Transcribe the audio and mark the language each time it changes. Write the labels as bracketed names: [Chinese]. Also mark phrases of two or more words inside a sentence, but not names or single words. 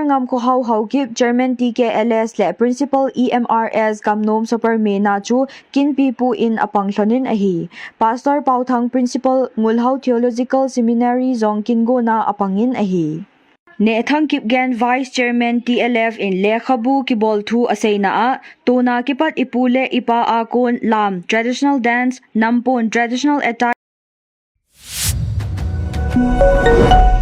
[Thado Chin] Ngam Ko Hau Haukip Chairman TKLS le Principal EMRS Kamnom Superme na chu kin pipu in apanglonin ahi Pastor Pauthang Principal Ngulhau Theological Seminary zong kingu na apangin ahi Ne thang kip gan Vice Chairman TLF in lekhabu kibol thu asay naa tuna kipat ipule ipa akon lam [English] traditional dance [Thado Chin] nampon [English] traditional attire